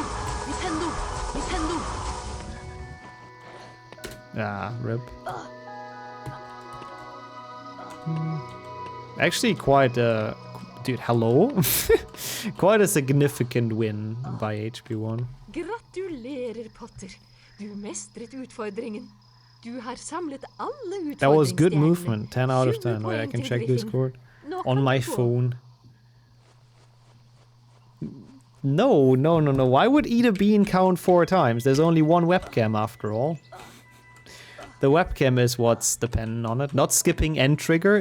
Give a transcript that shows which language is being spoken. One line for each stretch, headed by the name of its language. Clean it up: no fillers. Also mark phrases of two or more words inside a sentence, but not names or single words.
English: Ah, rip. Actually quite a... Dude, hello? Quite a significant win by HP1.
Norwegian: Gratulerer, Potter. Du mestret utfordringen. Du har samlet alle
English: That was good movement. 10 out of 10. Wait, I can check Discord. On my phone. No. Why would eat a bean count 4 times? There's only one webcam after all. The webcam is what's dependent on it, not skipping end trigger.